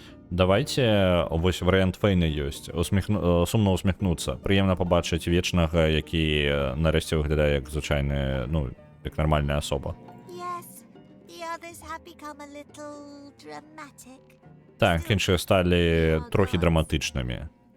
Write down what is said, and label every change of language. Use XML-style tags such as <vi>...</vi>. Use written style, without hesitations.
<be>Давайте, вось варыянт Фейна ёсць. Сумна усміхнуцца. Прыемна пабачыць вечнага, які нарэшце выглядае як звычайны, ну, як нармальная асоба.</be> <en>Yes, the others have become a little dramatic.</en> <be>Так, іншыя сталі трохі драматычнымі.</be>